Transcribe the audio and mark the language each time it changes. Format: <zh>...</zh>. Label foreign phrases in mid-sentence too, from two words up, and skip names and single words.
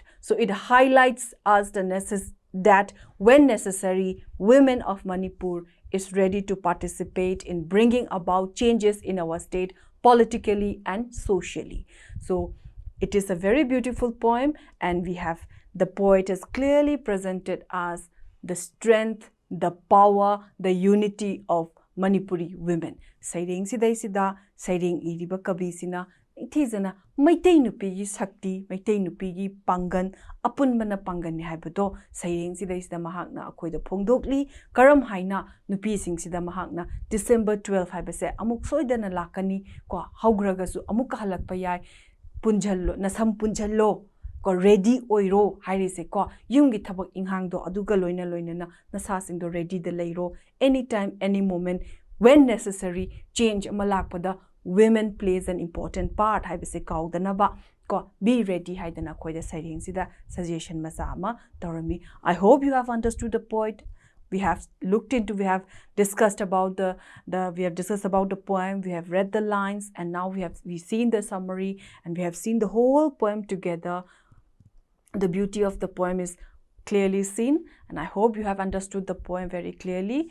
<en>So it highlights us that when necessary, women of Manipur is ready to participate in bringing about changes in our state politically and socially. So it is a very beautiful poem, and the poet has clearly presented us the strength, the power, the unity of Manipuri women.</en> <mni>Saireng sidai sida, saireng iriba kabi sina, ithizana maitai nupi gi sakti, maitai nupi gi pangan, apun mana pangan ni haibado, saireng sidai sida mahakna akhoi da phongdokli, karam haina nupi sing sida mahakna December 12 haibase amuk soidana lakani ko haugragasu amuk halakpa yai punjallo nasam punjallo ko ready oiro harise ko yumgi thabak inghang do aduga loina na nasa sing do ready de leiro</mni> <en>anytime, any moment, when necessary.</en> <mni>Change amalakpada</mni> <en>women plays an important part</en> <mni>haibase kaudana ba ko</mni> <en>be ready</en> <mni>haidana khoida saireng sida suggestion maza ama torami.</mni> <en>I hope you have understood the point. We have discussed about the poem, we have read the lines, and now we've seen the summary, and we have seen the whole poem together. The beauty of the poem is clearly seen, and I hope you have understood the poem very clearly.</en>